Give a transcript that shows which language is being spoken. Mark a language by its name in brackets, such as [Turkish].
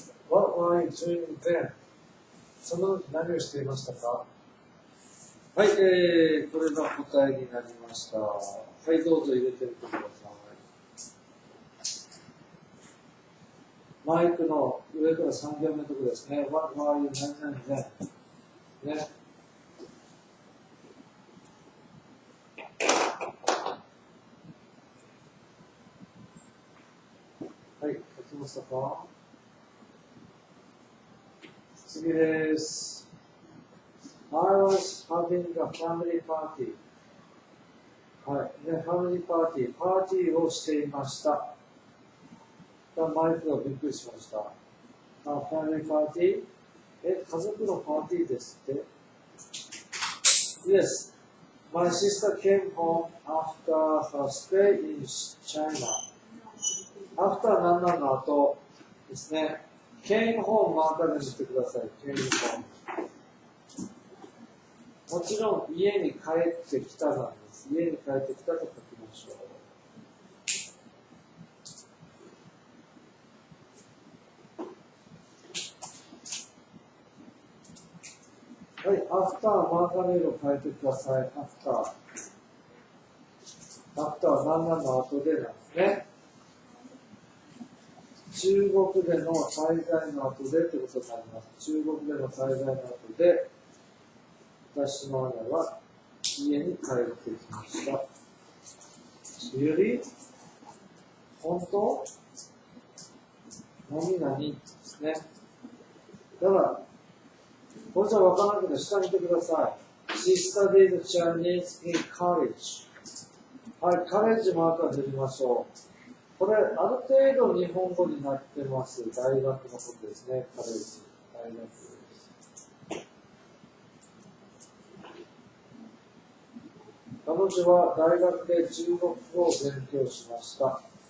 [English] What were you doing then? [Japanese] その何をしていましたか？はい、これが答えになりました。はい、どうぞ入れてみてください。マイクの上から3行目のところですね。 [English] What were you then? ね。 [Japanese] はい、書きましたか？次です。 [English] I was having a family party. [Japanese] はい。で、ファミリーパーティーをしていました。マイクがびっくりしました。ファミリーパーティー？家族のパーティーですって？ [English] Yes. My sister came home after her stay in China. After [Japanese] 何々の後ですね。 [English] came home [Japanese] マーカーで見てください。 [English] came home。 [Japanese] もちろん家に帰ってきたなんです。家に帰ってきたと書きましょう。はい、アフター、マーカーの色を変えてください。アフターは何々の後でなんですね。中国での滞在の後でということになります。中国での滞在の後で、私の姉は家に帰ってきました。 [English] Really? [Japanese] 本当？何々ですね。だから、これじゃ分からなくて下見てください。 [English] She studied Chinese in college. [Japanese] はい、カレッジマークが出ましょう。これ、ある程度日本語になってます。大学のことですね。カレッジ。大学です。彼女は大学で中国語を勉強しました。